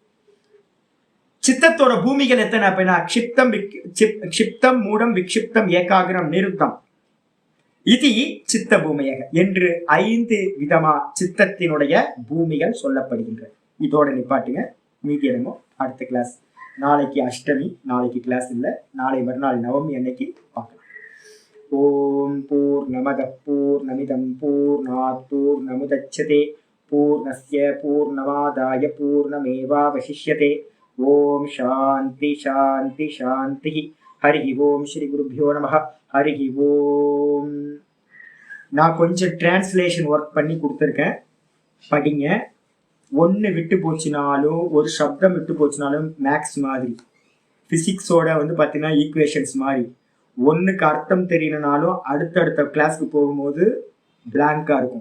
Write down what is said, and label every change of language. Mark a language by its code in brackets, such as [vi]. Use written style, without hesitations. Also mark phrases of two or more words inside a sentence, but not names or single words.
[ta] சித்தத்தோட பூமிகள் எத்தனை அப்படின்னா க்ஷிப்தம் மூடம் விக்ஷிப்தம் ஏகாகிரம் நிருத்தம் இது சித்த பூமியக என்று 5 விதமா சித்தத்தினுடைய பூமிகள் சொல்லப்படுகின்றன. இதோட நிப்பாட்டுங்க, மீதி இடமும் அடுத்த கிளாஸ். நாளைக்கு அஷ்டமி, நாளைக்கு கிளாஸ் இல்லை, நாளை மறுநாள் நவமி அன்னைக்கு பார்க்கலாம். [sa] ओं पूर्णमदः पूर्णमिदं पूर्णात् पूर्णमुदच्यते पूर्णस्य पूर्णमादाय पूर्णमेवावशिष्यते. ओं शान्तिः शान्तिः शान्तिः. हरि ओं. श्री गुरुभ्यो नमः. हरि ओं. [ta] நான் கொஞ்சம் [en] translation work [ta] பண்ணி கொடுத்துருக்கேன், படிங்க. ஒன்று விட்டு போச்சுனாலும், ஒரு சப்தம் விட்டு போச்சுனாலும் மேக்ஸ் மாதிரி, ஃபிசிக்ஸோட வந்து பார்த்தீங்கன்னா ஈக்குவேஷன்ஸ் மாதிரி, ஒன்றுக்கு அர்த்தம் தெரியலனாலும் அடுத்தடுத்த கிளாஸ்க்கு போகும்போது பிளாங்காக இருக்கும்.